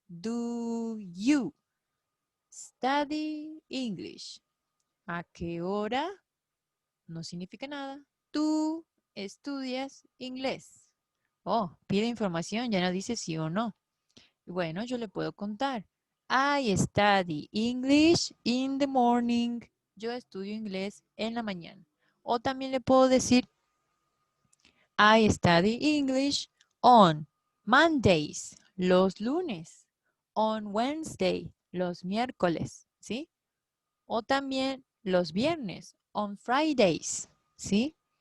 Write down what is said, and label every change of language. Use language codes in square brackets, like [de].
[en] Do you study English? [es] ¿A qué hora? No significa nada. Tú estudias inglés. Oh, pide información, ya no dice sí o no. Bueno, yo le puedo contar. [en] I study English in the morning. [es] Yo estudio inglés en la mañana. O también le puedo decir [en] I study English on Mondays, [es] los lunes. [en] On Wednesday, [es] los miércoles, ¿sí? O también los viernes, [en] on Fridays, [es] ¿sí?